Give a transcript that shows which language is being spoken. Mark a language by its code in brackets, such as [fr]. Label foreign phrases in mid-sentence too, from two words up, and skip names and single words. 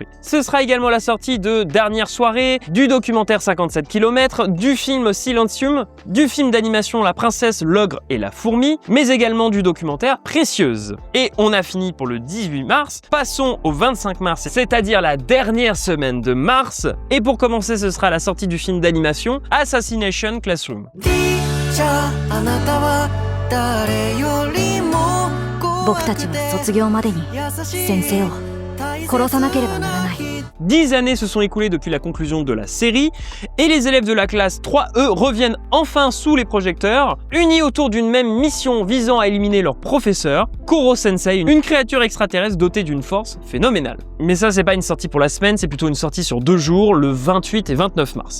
[fr] Ce sera également la sortie de Dernière soirée, du documentaire 57 km, du film Silencium, du film d'animation La princesse, l'ogre et la fourmi, mais également du documentaire Précieuse. Et on a fini pour le 18 mars. Passons au 25 mars, c'est-à-dire la dernière semaine de mars. Et pour commencer, ce sera la sortie du film d'animation Assassination Classroom. [ja] 僕たちは卒業までに先生を殺さなければならない。 [fr] 10 années se sont écoulées depuis la conclusion de la série et les élèves de la classe 3E reviennent enfin sous les projecteurs, unis autour d'une même mission visant à éliminer leur professeur, Koro Sensei, une créature extraterrestre dotée d'une force phénoménale. Mais ça, c'est pas une sortie pour la semaine, c'est plutôt une sortie sur 2 jours, le 28 et 29 mars.